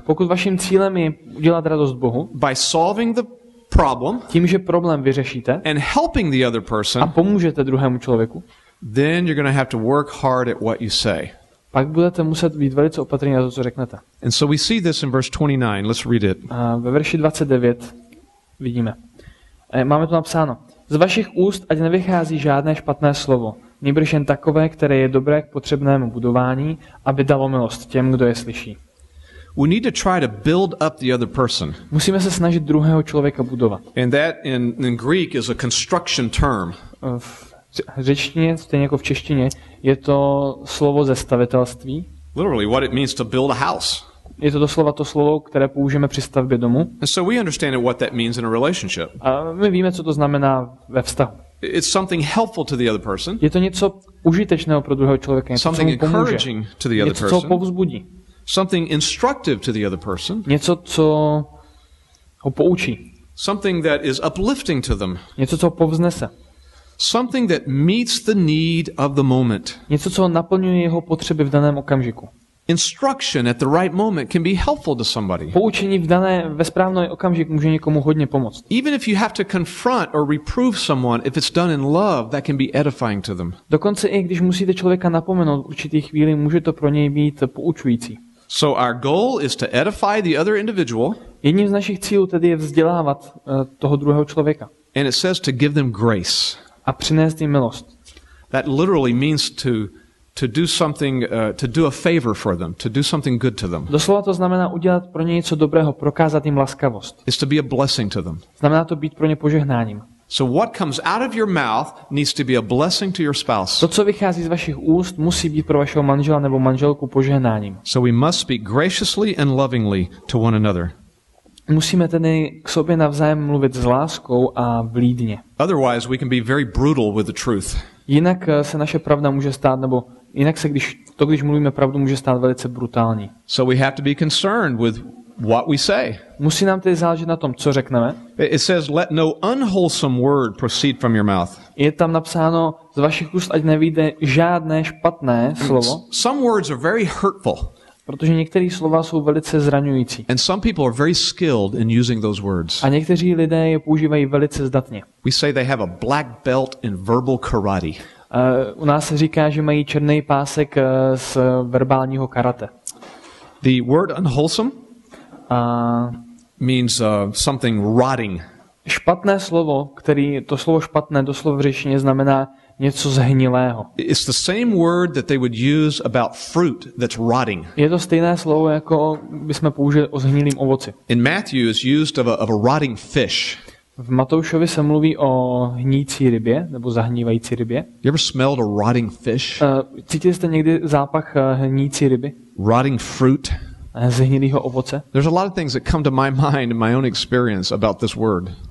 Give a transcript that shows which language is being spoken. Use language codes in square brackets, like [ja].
[cs] pokud vaším cílem je udělat radost Bohu, [en] by solving the problem [cs] tím, že problém vyřešíte [en] and helping the other a person, [cs] pomůžete druhému člověku, [en] then you're going to have to work hard at what you say. [cs] pak budete muset být velice opatrní na to, co řeknete. [en] And so we see this in verse 29. Let's read it. [cs] A ve verši 29 vidíme. Máme tu napsáno. Z vašich úst ať nevychází žádné špatné slovo, nýbrž jen takové, které je dobré k potřebnému budování, aby dalo milost těm, kdo je slyší. [en] We need to try to build up the other person. [cs] Musíme se snažit druhého člověka budovat. [en] And that in Greek is a construction term. [cs] V řečtině, stejně jako v češtině, je to slovo ze stavitelství. [en] Literally what it means to build a house. [cs] Je to doslova to slovo, které použijeme při stavbě domu. [en] And so we understand what that means in a relationship. [cs] A my víme, co to znamená ve vztahu. [en] It's something helpful to the other person. [cs] Je to něco užitečného pro druhého člověka, něco, co mu pomůže. [en] To the other [cs] něco, co ho povzbudí. [en] Something instructive to the other person. [cs] Něco, co ho poučí. [en] Something that is uplifting to them. [cs] Něco, co ho povznese. [en] Something that meets the need of the moment. [cs] Něco, co naplňuje jeho potřeby v daném okamžiku. [en] Instruction at the right moment can be helpful to somebody. [cs] Poučení ve správný okamžik může někomu hodně pomoct. [en] Even if you have to confront or reprove someone, if it's done in love, that can be edifying to them. [cs] Dokonce i když musíte člověka napomenout v určitý chvíli, může to pro něj být poučující. [en] So our goal is to edify the other individual. [cs] Jedním z našich cílů tedy je vzdělávat toho druhého člověka. [en] And it says to give them grace. [cs] A přinést jim milost. [en] That literally means to do something, to do a favor for them, to do something good to them. [cs] Doslova to znamená udělat pro ně něco dobrého, prokázat jim laskavost. [en] It's to be a blessing to them. [cs] Znamená to být pro ně požehnáním. [en] So what comes out of your mouth needs to be a blessing to your spouse. [cs] To, co vychází z vašich úst, musí být pro vašeho manžela nebo manželku požehnáním. [en] So we must speak graciously and lovingly to one another. [cs] Musíme tedy k sobě navzájem mluvit s láskou a vlídně. [en] Otherwise we can be very brutal with the truth. [cs] Jinak se naše pravda může stát, nebo jinak se, když mluvíme pravdu, může stát velice brutální. [en] So we have to be concerned with what we say. [cs] Musí nám tedy záležet na tom, co řekneme. [en] It says, let no unwholesome word proceed from your mouth. [cs] Je tam napsáno, z vašich úst ať nevyjde žádné špatné slovo. [en] Some words are very hurtful. [cs] Protože některé slova jsou velice zraňující. [en] And some people are very skilled in using those words. [cs] A někteří lidé je používají velice zdatně. [en] We say they have a black belt in verbal karate. [cs] U nás se říká, že mají černý pásek z verbálního karate. [en] The word unwholesome means something rotting. [cs] Špatné slovo, to slovo špatné doslova v řečtině znamená něco zhnilého. [en] It's the same word that they would use about fruit that's rotting. [cs] Je to stejné slovo, jako bychom použili o zhnilém ovoci. [en] In Matthew is used of a rotting fish. [cs] V Matoušovi se mluví o hnící rybě, nebo zahnívající rybě. [en] You ever smelled a rotting fish? [cs] Cítili jste někdy zápach hnící ryby? [en] Rotting fruit? [cs] Zhnilého ovoce? [en] There's a lot of things that come to my mind in my own experience about this word.